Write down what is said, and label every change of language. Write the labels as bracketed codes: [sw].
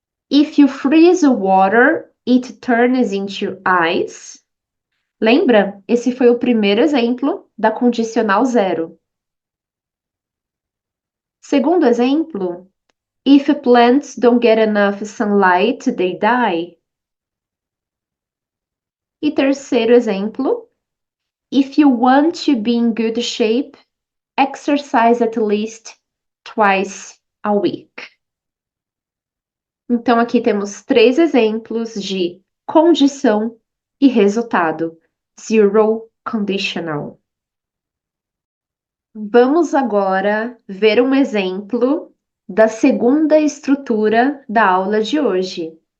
[en] If you freeze water, it turns into ice. [pt] Lembra? Esse foi o primeiro exemplo da condicional zero. Segundo exemplo, [en] if plants don't get enough sunlight, they die. [pt] E terceiro exemplo, [en] if you want to be in good shape, exercise at least twice a week. [pt] Então, aqui temos três exemplos de condição e resultado. Zero conditional. Vamos agora ver um exemplo da segunda estrutura da aula de hoje.